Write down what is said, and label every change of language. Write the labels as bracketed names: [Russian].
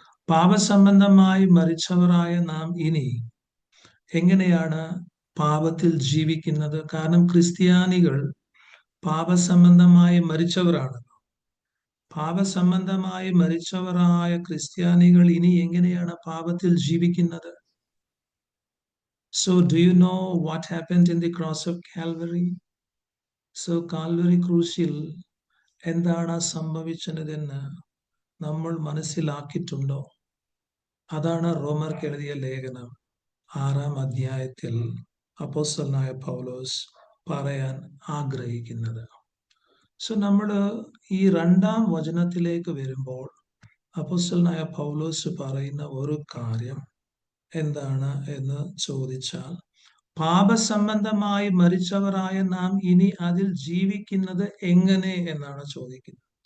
[Malayalam] പാപസംബന്ധമായി മരിച്ചവരായ നാം ഇനി എങ്ങനെയാണ് പാപത്തിൽ ജീവിക്കുന്നത്? കാരണം ക്രിസ്ത്യാനികൾ പാപസംബന്ധമായി മരിച്ചവരാണ്. പാപസംബന്ധമായി മരിച്ചവരായ ക്രിസ്ത്യാനികൾ ഇനി എങ്ങനെയാണ് പാപത്തിൽ ജീവിക്കുന്നത്? [English] So do you know what happened in the cross of Calvary? So [Malayalam] Calvary ക്രൂശിൽ എന്താണ് സംഭവിച്ചതെന്ന് നമ്മൾ മനസ്സിലാക്കിയിട്ടുണ്ടോ? അതാണ് റോമർക്ക് എഴുതിയ ലേഖനം 6-ാം അധ്യായത്തിൽ അപ്പോസ്തലനായ പൗലോസ് പറയാൻ ആഗ്രഹിക്കുന്നത്. സോ നമ്മൾ ഈ 2-ാം വചനത്തിലേക്ക് വരുമ്പോൾ അപ്പോസ്തലനായ പൗലോസ് പറയുന്ന ഒരു കാര്യം എന്താണ് എന്ന് ചോദിച്ചാൽ, പാപസംബന്ധമായി മരിച്ചവരായ നാം ഇനി അതിൽ ജീവിക്കുന്നത് എങ്ങനെ എന്നാണ് ചോദിക്കുന്നത്.